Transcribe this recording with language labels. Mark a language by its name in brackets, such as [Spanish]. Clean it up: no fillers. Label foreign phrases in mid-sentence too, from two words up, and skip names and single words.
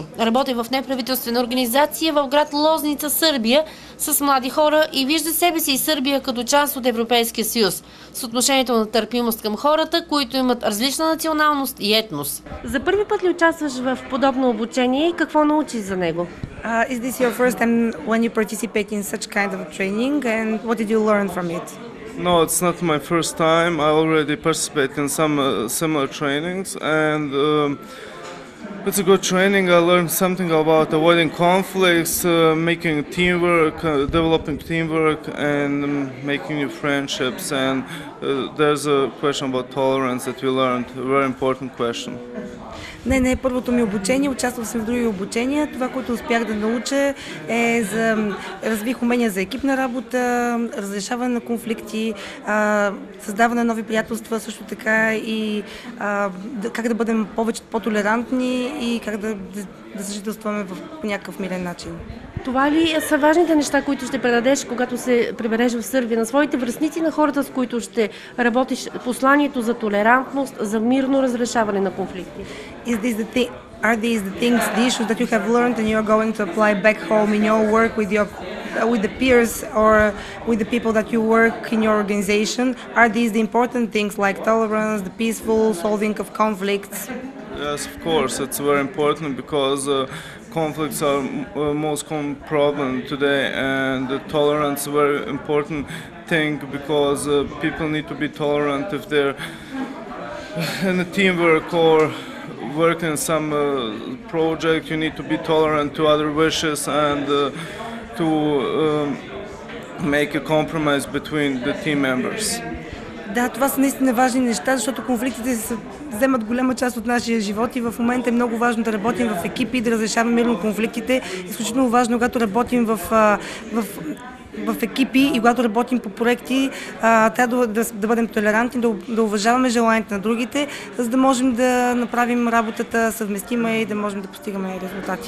[Bulgarian] Работи в неправителствена организация в град Лозница, Сърбия, с млади хора и вижда себе си и Сърбия като част от Европейския съюз, с отношението на търпимост към хората, които имат различна националност и етнос. За първи път ли участваш в подобно обучение и какво научи за него? [English] Is this your first time when you participate in such kind of training, and what did you learn from it? No, it's not my first time. I already participated in some similar trainings, and it's a good training. I learned something about avoiding conflicts, making teamwork, developing teamwork, and making new friendships. And there's a question about tolerance that we learned, a very important question. [Bulgarian] Не е първото ми обучение, участвал съм в други обучения. Това, което успях да науча е развих умения за екипна работа, разрешаване на конфликти, създаване на нови приятелства, също така и как да бъдем повече по-толерантни и как да съжителстваме по някакъв мирен начин. Това ли са важните неща, които ще предадеш, когато се прибереш в Сърбия, на своите връстници, на хората, с които ще работиш, посланието за толерантност, за мирно разрешаване на конфликти? [English] Are these the things, the issues that you have learned and you are going to apply back home in your work with the peers or with the people that you work in your organization? Are these the important things like tolerance, the peaceful solving of conflicts? Yes, of course, it's very important because conflicts are most common problem today, and tolerance is a very important thing because people need to be tolerant if they're in a teamwork or work in some project. You need to be tolerant to other wishes and to make a compromise between the team members. [Bulgarian] Да, това са наистина важни неща, защото конфликтите вземат голяма част от нашия живот и в момента е много важно да работим в екипи, да разрешаваме мирно конфликтите. Изключително важно, когато работим в екипи и когато работим по проекти, трябва да бъдем толерантни, да уважаваме желанията на другите, за да можем да направим работата съвместима и да можем да постигаме резултати.